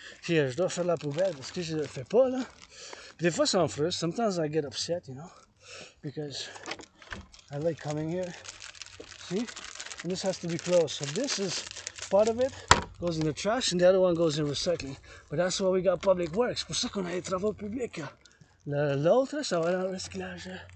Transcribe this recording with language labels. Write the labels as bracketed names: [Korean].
[French] Here, je dois faire la poubelle parce que je le fais pas, là. Puis des fois, ça me frustre. [English] Sometimes I get upset, you know, because I like coming here. See? And this has to be closed. So this is part of it, goes in the trash, and the other one goes in recycling. But that's why we got public works. [French] Pour ça qu'on a les travaux publics. L'autre, ça va dans le recyclage.